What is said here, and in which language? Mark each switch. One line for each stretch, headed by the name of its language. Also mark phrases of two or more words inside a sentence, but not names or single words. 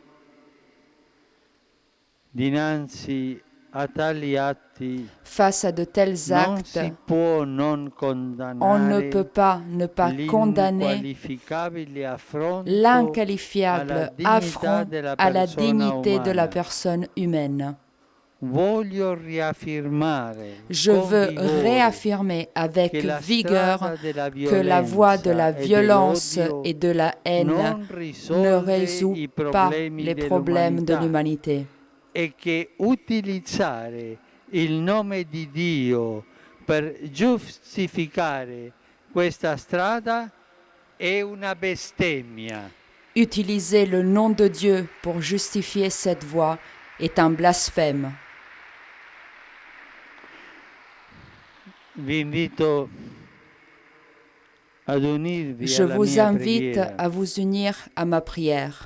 French: Face à de tels actes, on ne peut pas ne pas condamner l'inqualifiable affront à la dignité de la personne humaine. Je veux réaffirmer avec vigueur que la voie de la violence et de la haine ne résout pas les problèmes de l'humanité.
Italian: E che utilizzare il nome di Dio per giustificare questa strada è una bestemmia.
French: Utiliser le nom de Dieu pour justifier cette voie est un blasphème. Je vous invite à vous unir à ma prière.